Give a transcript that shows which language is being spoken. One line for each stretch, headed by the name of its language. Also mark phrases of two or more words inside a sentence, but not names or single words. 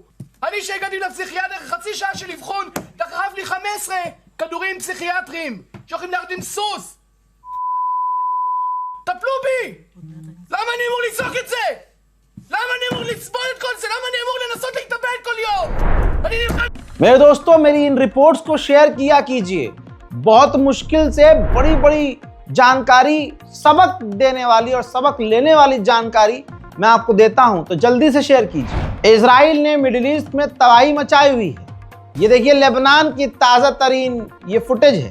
Hebrew: אני שהגעתי לפסיכיאטר, חצי שעה של אבחון, דחף לי 15 כדורים פסיכיאטריים שהולכים להרד עם סוס. טפלו בי! למה אני אמור לצעוק את זה? למה אני אמור לסבול את כל זה? למה אני אמור לנסות להתאבד כל יום? אני נלחם...
Hindi: मेरे दोस्तों, मेरी इन रिपोर्ट्स को शेयर किया कीजिए। बहुत मुश्किल से बड़ी बड़ी जानकारी, सबक देने वाली और सबक लेने वाली जानकारी मैं आपको देता हूं, तो जल्दी से शेयर कीजिए। इजराइल ने मिडिल ईस्ट में तबाही मचाई हुई है। ये देखिए लेबनान की ताज़ा तरीन ये फुटेज है।